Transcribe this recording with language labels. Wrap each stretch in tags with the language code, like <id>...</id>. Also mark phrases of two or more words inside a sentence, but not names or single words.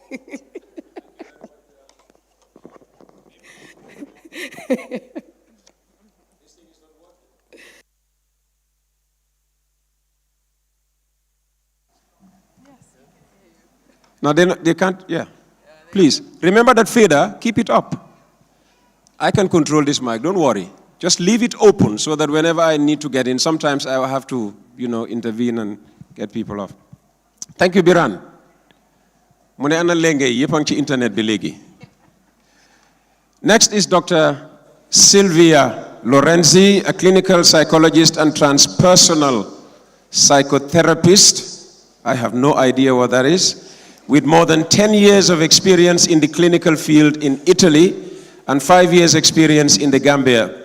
<en>No, they can't, yeah. Please, remember that fader, keep it up. I can control this mic, don't worry. Just leave it open so that whenever I need to get in, sometimes I will have to, intervene and get people off. Thank you,</en> <wo>Biran. Mune ana lenge yepang ci internet bi legi.</wo> <en>Next is Dr. Sylvia Lorenzi, a clinical psychologist and transpersonal psychotherapist. I have no idea what that is. With more than 10 years of experience in the clinical field in Italy and 5 years experience in the Gambia.</en>